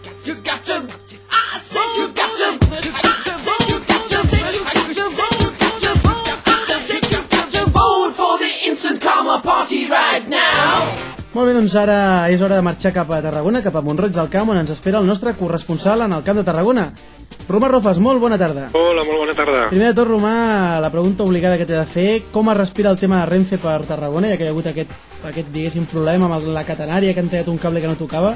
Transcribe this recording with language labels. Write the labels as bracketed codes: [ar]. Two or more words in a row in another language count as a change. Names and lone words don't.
[en] you got to, I said you got to, I said you got to, vote for the Instant Karma Party right now. [ca] Molt bé, doncs ara és hora de marxar cap a Tarragona, cap a Mont-roig del Camp, on ens espera el nostre corresponsal en el Camp de Tarragona. Romà Rofes, molt bona tarda. Hola, molt bona tarda. Primer de tot, Romà, la pregunta obligada que t'he de fer, com es respira el tema de Renfe per Tarragona, ja que hi ha hagut aquest diguéssim, problema amb la catenària, que han tallat un cable que no tocava?